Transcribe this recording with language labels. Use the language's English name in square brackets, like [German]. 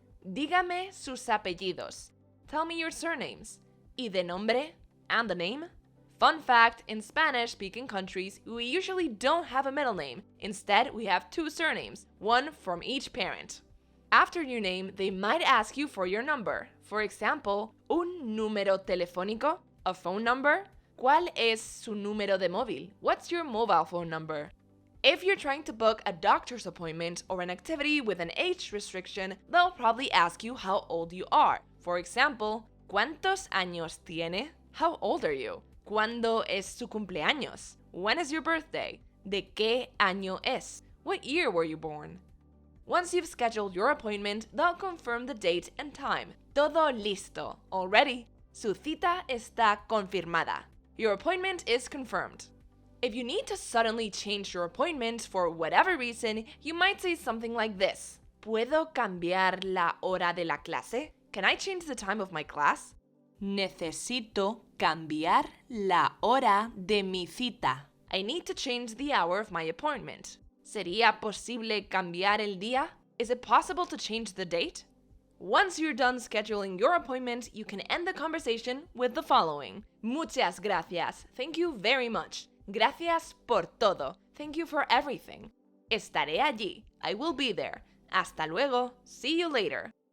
[Spanish] Dígame sus apellidos. [English] Tell me your surnames. [Spanish] Y de nombre, [English] and the name. Fun fact, in Spanish-speaking countries, we usually don't have a middle name. Instead, we have 2 surnames, one from each parent. After your name, they might ask you for your number. For example, [Spanish] un número telefónico, [English] a phone number. [Spanish] ¿Cuál es su número de móvil? [English] What's your mobile phone number? If you're trying to book a doctor's appointment or an activity with an age restriction, they'll probably ask you how old you are. For example, [Spanish] ¿cuántos años tiene? [English] How old are you? [Spanish] ¿Cuándo es su cumpleaños? [English] When is your birthday? [Spanish] ¿De qué año es? [English] What year were you born? Once you've scheduled your appointment, they'll confirm the date and time. [Spanish] Todo listo. [English] All ready. [Spanish] Su cita está confirmada. [English] Your appointment is confirmed. If you need to suddenly change your appointment for whatever reason, you might say something like this. [Spanish] ¿Puedo cambiar la hora de la clase? [English] Can I change the time of my class? [Spanish] Necesito cambiar la hora de mi cita. [English] I need to change the hour of my appointment. [Spanish] ¿Sería posible cambiar el día? [English] Is it possible to change the date? Once you're done scheduling your appointment, you can end the conversation with the following. [Spanish] Muchas gracias. [English] Thank you very much. [Spanish] Gracias por todo. [English] Thank you for everything. [Spanish] Estaré allí. [English] I will be there. [Spanish] Hasta luego. [English] See you later.